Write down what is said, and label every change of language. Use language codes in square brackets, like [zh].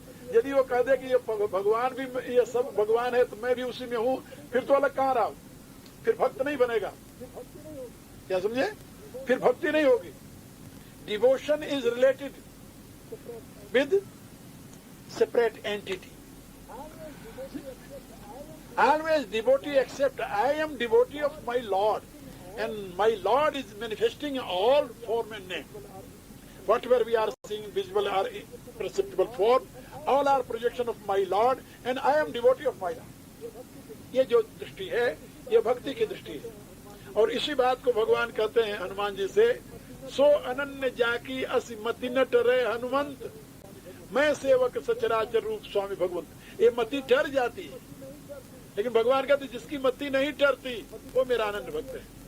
[hi] यदि वो कह दे कि ये भगवान भी, ये सब भगवान है तो मैं भी उसी में हूं, फिर तो अलग कहां रहा, फिर भक्त नहीं बनेगा। क्या समझे? फिर भक्ति नहीं होगी। [en] Devotion is related with separate entity. Always devotee accept, I am devotee of my Lord, and my Lord is manifesting all form and name. Whatever we are seeing, visible or perceptible form, all are projection of my Lord, and I am devotee of my Lord. [hi] ये जो दृष्टि है, ये भक्ति की दृष्टि है। और इसी बात को भगवान कहते हैं हनुमान जी से, सो अनन्य जाकी असि मति न टरे हनुमंत, मैं सेवक सचराचर रूप स्वामी भगवंत। ये मति टल जाती है, लेकिन भगवान कहते जिसकी मति नहीं टरती वो मेरा आनंद भक्त है।